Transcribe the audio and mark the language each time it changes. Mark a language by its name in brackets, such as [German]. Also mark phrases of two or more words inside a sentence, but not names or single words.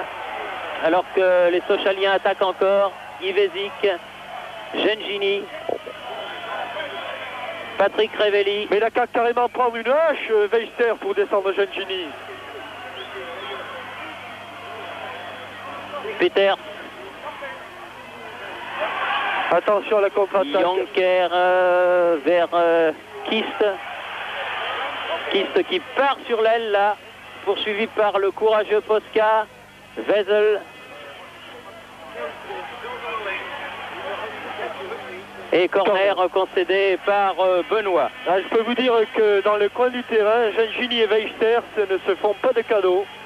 [French] Alors que les Sochaliens attaquent encore. Ivezic, Gengini, Patrick Révelli. Mais il a qu'à carrément prendre une hache, Weister, pour descendre Gengini. Peters. Attention à la contre-attaque. Jonker vers Kist. Kist qui part sur l'aile là, poursuivi par le courageux Posca. Wessel. Et corner concédé par Benoît. Ah, je peux vous dire que dans le coin du terrain, Gengini et Weister ne se font pas de cadeaux.